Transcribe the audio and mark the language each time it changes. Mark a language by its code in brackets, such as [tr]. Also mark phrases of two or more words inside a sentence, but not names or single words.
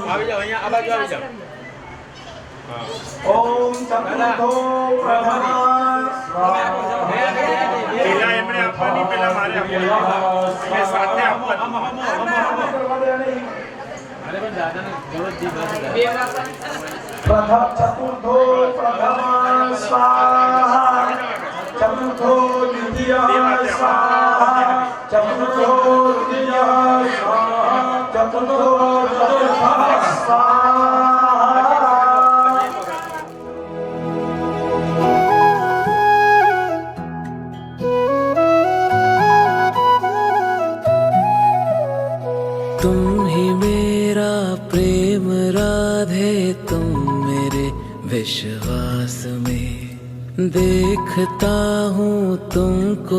[gu] આવી જાઓ અહીંયા આ બાજુ આવી જાઓ [sa] ओम चतुर्थो प्रथम [gu] પેલા એમણે આપવાની પેલા મારે આપવાની એ સાથે આપવાની [sa] प्रथम चतुर्थो प्रथम स्वाहा चतुर्थो द्वितीय स्वाहा चतुर्थो तृतीय स्वाहा चतुर्थो चतुर्थ स्वाहा [hi] तुम ही मेरा प्रेम राधे तुम मेरे विश्वास में देखता हूँ तुमको